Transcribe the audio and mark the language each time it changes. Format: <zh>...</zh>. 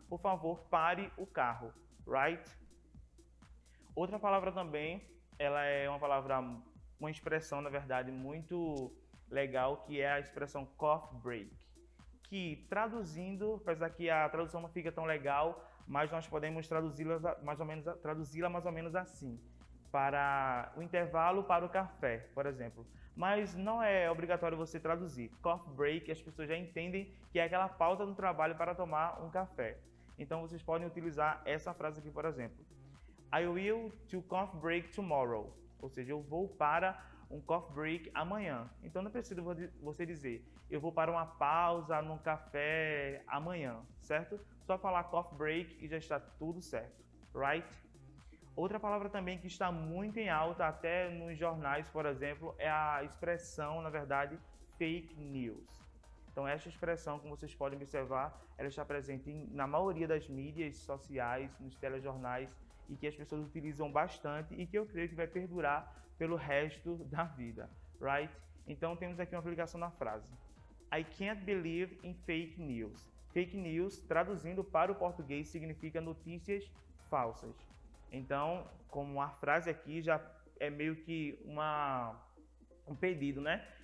<pt>Por favor, pare o carro, right? Outra palavra também, ela é uma expressão, na verdade, muito legal, que é a expressão coffee break, que traduzindo, apesar que a tradução não fica tão legal, mas nós podemos traduzi-la mais ou menos assim, para o intervalo para o café, por exemplo. Mas não é obrigatório você traduzir. Coffee break, as pessoas já entendem que é aquela pausa no trabalho para tomar um café. Então vocês podem utilizar essa frase aqui, por exemplo.</pt> <en>I will to coffee break tomorrow.</en> <pt>Ou seja, eu vou para um coffee break amanhã. Então não precisa você dizer, eu vou para uma pausa no café amanhã, certo? Só falar coffee break e já está tudo certo, right? Outra palavra também que está muito em alta, até nos jornais, por exemplo, é a expressão, na verdade, fake news. Então esta expressão, como vocês podem observar, ela está presente na maioria das mídias sociais, nos telejornais, e que as pessoas utilizam bastante e que eu creio que vai perdurar pelo resto da vida, right? Então temos aqui uma aplicação na frase.</pt> <en>I can't believe in fake news.</en> <pt>Fake news, traduzindo para o português, significa notícias falsas. Então, como a frase aqui já é meio que um pedido, né?</pt>